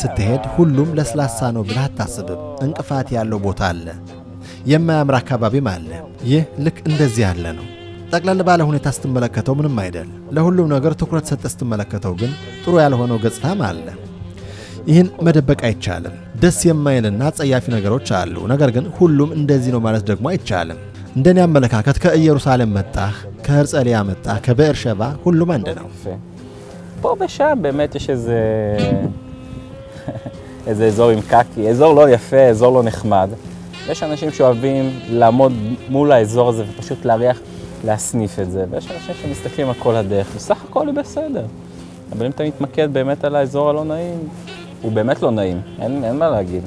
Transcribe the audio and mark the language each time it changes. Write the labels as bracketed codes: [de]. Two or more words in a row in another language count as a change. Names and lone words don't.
[am] ስትሄድ ሁሉም ለስላሳ ነው ብለህ አታስብም። እንቅፋት ያለው ቦታ አለ፣ የማያምር አካባቢም አለ። ይህ ልክ እንደዚህ ያለ ነው። ጠቅላላ ባለ ሁኔታ ስትመለከተው ምንም አይደል። ለሁሉም ነገር ትኩረት ሰጥተህ ስትመለከተው ግን ጥሩ ያልሆነው ገጽታም አለ። ይህን መደበቅ አይቻልም። ደስ የማይልና ጸያፊ ነገሮች አሉ። ነገር ግን ሁሉም እንደዚህ ነው ማለት ደግሞ አይቻልም። እንደኔ አመለካከት ከኢየሩሳሌም መጣህ፣ ከህርጸሊያ መጣህ፣ ከበርሸባ ሁሉም አንድ ነው። [he] פה בשם באמת יש איזה אזור עם קקי, אזור לא יפה, אזור לא נחמד. יש אנשים שאוהבים לעמוד מול האזור הזה ופשוט להריח, להסניף את זה. ויש אנשים שמסתכלים על כל הדרך, וסך הכל היא בסדר. אבל אם אתה מתמקד באמת על האזור הלא נעים, הוא באמת לא נעים, אין מה להגיד.